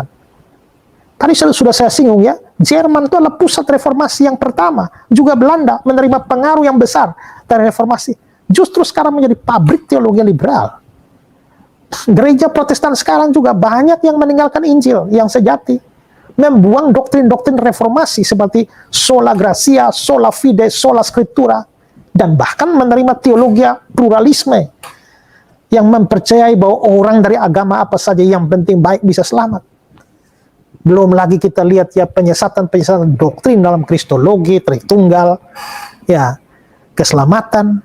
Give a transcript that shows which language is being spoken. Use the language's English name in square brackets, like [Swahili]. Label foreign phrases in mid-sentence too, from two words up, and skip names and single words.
[Indonesian] Tadi sudah saya singgung ya, Jerman itu adalah pusat reformasi yang pertama. Juga Belanda menerima pengaruh yang besar dari reformasi. Justru sekarang menjadi pabrik teologi liberal. Gereja Protestan sekarang juga banyak yang meninggalkan Injil yang sejati, membuang doktrin-doktrin reformasi seperti [Latin] sola gratia, sola fide, sola scriptura, [Indonesian] dan bahkan menerima teologi pluralisme yang mempercayai bahwa orang dari agama apa saja yang penting baik bisa selamat. Belum lagi kita lihat ya penyesatan-penyesatan doktrin dalam kristologi, Tritunggal, ya keselamatan.